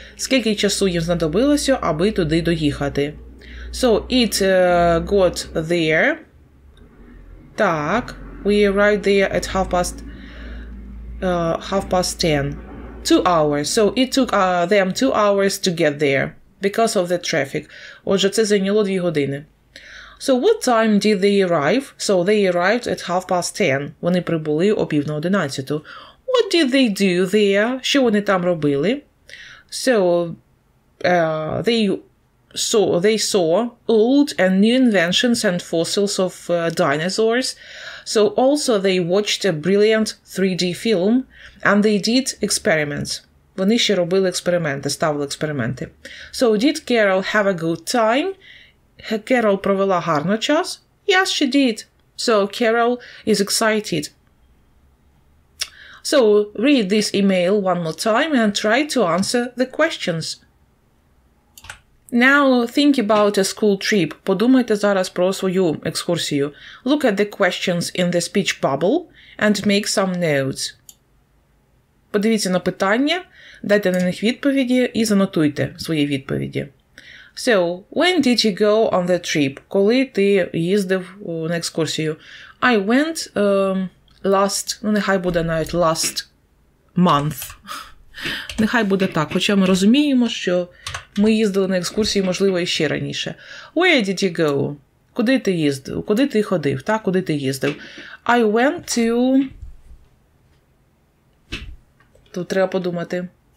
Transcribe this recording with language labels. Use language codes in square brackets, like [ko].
[uk] Скільки часу їм знадобилося, аби туди доїхати? [en] So, it got there. Так, we arrived there at 10:30. 2 hours. So, it took them 2 hours to get there because of the traffic. [uk] Отже, це зайняло 2 години. [en] So, what time did they arrive? So, they arrived at 10:30. [uk] Вони прибули о 10:45. [en] What did they do there? [uk] Що вони там робили? [en] So, they saw old and new inventions and fossils of dinosaurs. So, also they watched a brilliant 3D film and they did experiments. [uk] Вони ще робили експерименти, ставили експерименти. [en] So, did Carol have a good time? [uk] Carol провела гарно час? [en] Yes, she did. So, Carol is excited. So, read this email one more time and try to answer the questions. Now, think about a school trip. [uk] Подумайте зараз про свою екскурсію. [en] Look at the questions in the speech bubble and make some notes. [uk] Подивіться на питання, дайте на них відповіді і занотуйте свої відповіді. [en] So, when did you go on the trip? [uk] Коли ти їздив на екскурсію? [en] I went [uk] нехай буде навіть [en] last month. [uk] Нехай буде так, хоча ми розуміємо, що ми їздили на екскурсії, можливо, і ще раніше. [en] Where did you go? [uk] Куди ти їздив? Куди ти ходив? Так, куди ти їздив? [en] I went to... [uk] Тут треба подумати.